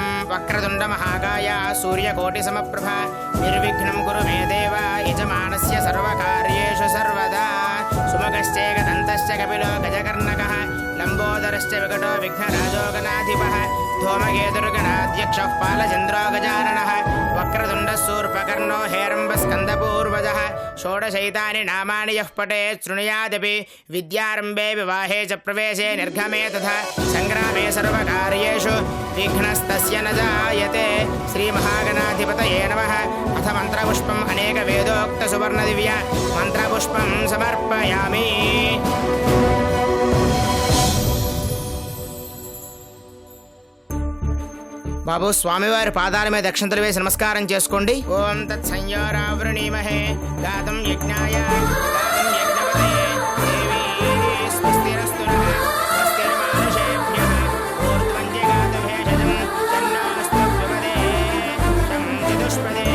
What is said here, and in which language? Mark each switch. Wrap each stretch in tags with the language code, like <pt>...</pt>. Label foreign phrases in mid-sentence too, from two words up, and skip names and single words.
<sa>వక్రతుండ మహాకాయ సూర్యకోటి సమప్రభ నిర్విఘ్నం కురు మే దేవ యజమానస్య సర్వకార్యేషు సర్వదా. సుముఖశ్చేకదంతశ్చ కపిలో గజకర్ణకః. లంబోదరశ్చ వికటో విఘ్నరాజో గణాధిపః. ధూమకేతుర్గణాధ్యక్షః పాలచంద్రో గజాననః. వక్రతుండ शूरपकर्णो हेरम्बस्कन्दपूर्वजः षोडशैतानि नामानि यः पठेत् शृणुयादपि विद्यारम्भे विवाहे च प्रवेशे निर्गमे तथा सङ्ग्रामे सर्वकार्येषु विघ्नस्तस्य न जायते श्रीमहागणाधिपतये नमः अथ मन्त्रपुष्पम् अनेकवेदोक्तसुवर्णदिव्य मन्त्रपुष्पं समर्पयामि</sa> <te>బాబు స్వామివారి పాదాల మీద దక్షిణతలు వేసి నమస్కారం చేసుకోండి.</te> <sa>ఓం తత్ సంయోరావృణీమహే గాతం యజ్ఞాయ గాతం యజ్ఞపతయే దేవీ స్వస్తిరస్తు నః స్వస్తిర్మానుషేభ్యః ఊర్ధ్వం జగాత భేషజం తన్నోస్తు విపదే తం చతుష్పదే.</sa>